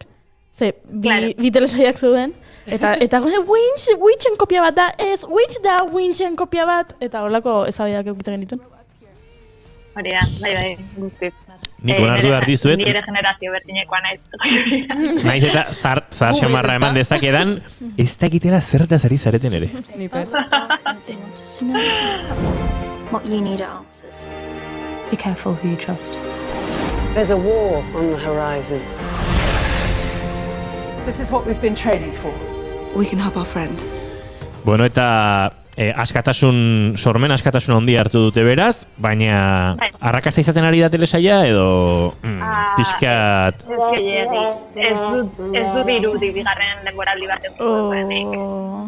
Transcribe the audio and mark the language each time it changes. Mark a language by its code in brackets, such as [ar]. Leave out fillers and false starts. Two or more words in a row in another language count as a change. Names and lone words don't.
[eu] Ze, bi telesaiak zeuden, eta Winchen kopia bat da, ez, Witch da Winchen kopia bat, eta horrelako eztabaidak eukitzen genituen. Hori da, bai, guztiz. Nik onartu behar dizuet. Nire generazio bertinekoa naiz. Naiz eta zar xamarra eman dezakedan, ez dakitela zertaz ari zareten ere. [en] What you need are answers. Be careful who you trust. There's a war on the horizon. This is what we've been training for. We can help our friend. [eu] Bueno, eta sormen askatasun handia hartu dute beraz, baina arrakasta izaten ari da telesaia edo pixkat... Ez du dirudi bigarren denboraldi bat egutenik.